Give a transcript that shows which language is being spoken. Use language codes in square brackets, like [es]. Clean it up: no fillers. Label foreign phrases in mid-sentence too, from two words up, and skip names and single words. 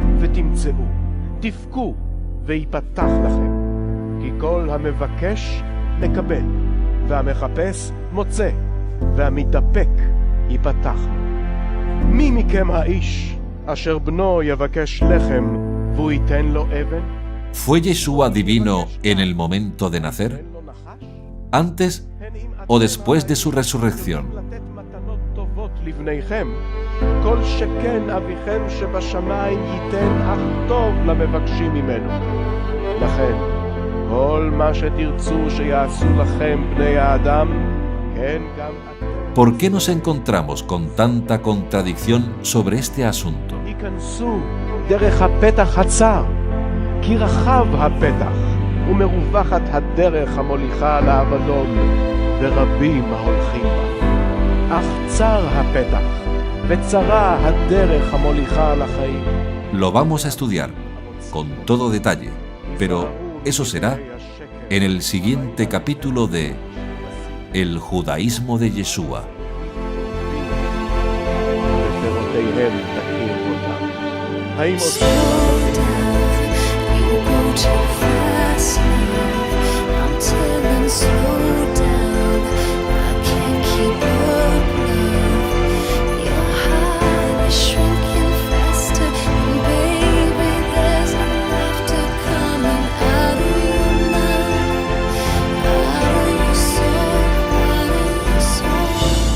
[he] תבכו ויפתח לכם, כי כל המבקש מקבל, והמחפש מוצא, והמתדפק ייפתח. מי מכם האיש אשר בנו יבקש לחם והוא ייתן לו אבן? [es] ¿Fue Yeshua divino en el momento de nacer? ¿Antes o después de su resurrección? [he] לתת מתנות טובות לבניכם, כל שכן אביכם שבשמיים ייתן אך טוב למבקשים ממנו. לכן, כל מה שתרצו שיעשו לכם בני האדם, כן גם אתם. [es] ¿Por qué nos encontramos con tanta contradicción sobre este asunto? [he] היכנסו דרך הפתח הצר, כי רחב הפתח, ומרווחת הדרך המוליכה לאבדון, ורבים ההולכים בה. אך צר הפתח, וצרה הדרך המוליכה לחיים. [es] Lo vamos a estudiar con todo detalle, pero eso será en el siguiente capítulo de El judaísmo de Yeshua. [he] בפירותיהם תכיר אותם. האם עוד [en] Slow down, you go too fast now. I'm telling slow down, I can't keep up now. Your heart is shrinking faster, and baby, there's no laughter coming out of your mouth, out of your soul, out of your soul.